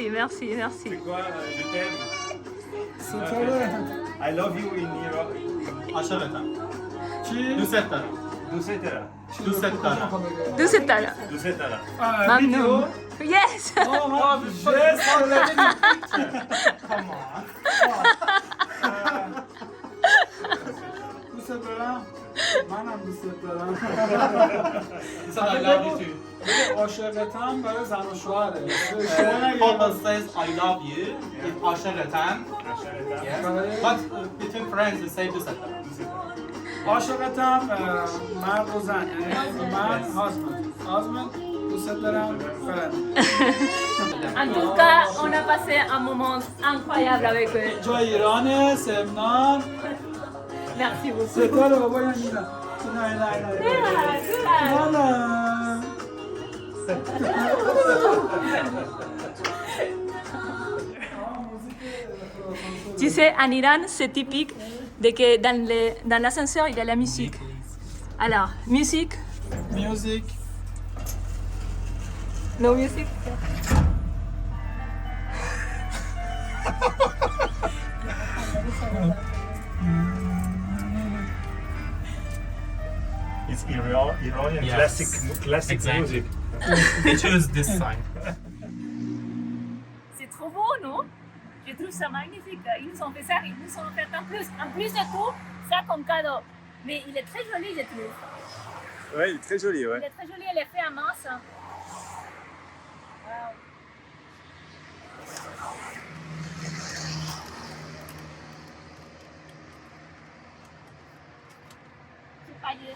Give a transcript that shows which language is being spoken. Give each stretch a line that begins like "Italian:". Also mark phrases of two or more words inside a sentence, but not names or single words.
French: C'est quoi, je t'aime.
English: I love you in Iran.
Persian: عشرة. دوست دارم. دوست دارم. دوست دارم. دوست دارم. دوست دارم. ممنون.
English: Yes. Oh, yes, come on.
Persian: دوست دارم. منم دوست دارم.
English: I love you too.
Persian: عاشقتم برای زن و شوهره.
English: Papa says I love you with عاشقتم. But between friends we say
Persian: دوست دارم. عاشقتم مرد و زن، یعنی من husband دوست دارم friend.
French: En tout cas, on a passé un moment incroyable avec eux.
Persian: جای ایرانه، سمنان.
French: Merci beaucoup.
Persian: ستاره بابا یا نه.
French: Tu sais, en Iran, c'est typique de que dans l'ascenseur, il y a la musique. Alors, musique,
English: Music.
French: no musique.
English: It's Iranian Yes. classic Exactly. music. We choose this side.
French: C'est trop beau, non? Je trouve ça magnifique. Ils nous ont fait ça, ils nous ont fait en plus de tout, ça comme cadeau. Mais il est très joli, je trouve. Ouais, il est très joli, ouais. Il est très joli, elle est fait à masse. Wow. C'est paillé.